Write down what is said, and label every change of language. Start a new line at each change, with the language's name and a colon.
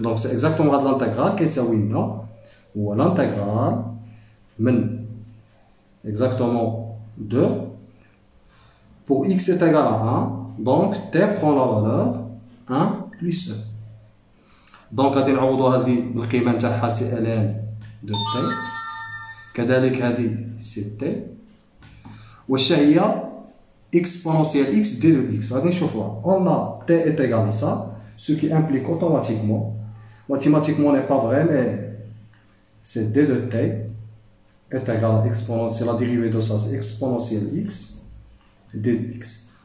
French: Donc, c'est exactement l'intégrale qui est ou l'intégrale, exactement 2. Pour x est égal à 1, donc t prend la valeur 1 plus e.
Arabic: Donc, غادي نعوضوا هذه القيمة نتاعها سي ln de t. كذلك هذه سي t. واش هي exponentielle x d de x. غادي نشوفوها.
French: On a t est égal à ça, ce qui implique automatiquement, mathématiquement n'est pas vrai, mais c'est d de t est égal à exponentielle, c'est la dérivée de ça, c'est exponentielle x d de x.